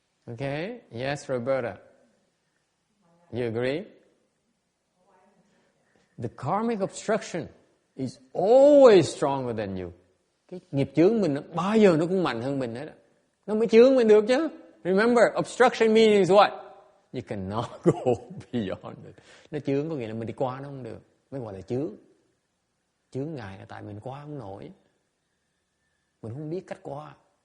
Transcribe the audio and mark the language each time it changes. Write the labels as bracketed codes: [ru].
[en] Okay? Yes, Roberta. You agree? The karmic obstruction is always stronger than you. [vi] Cái nghiệp chướng mình bao giờ nó cũng mạnh hơn mình hết. Nó mới chướng mình được chứ. [en] Remember, obstruction means what? You cannot go beyond it. [vi] Nó chướng có nghĩa là mình đi qua nó không được. Mới gọi là chướng. Chướng ngại là tại mình qua không nổi. Mình không biết cách qua.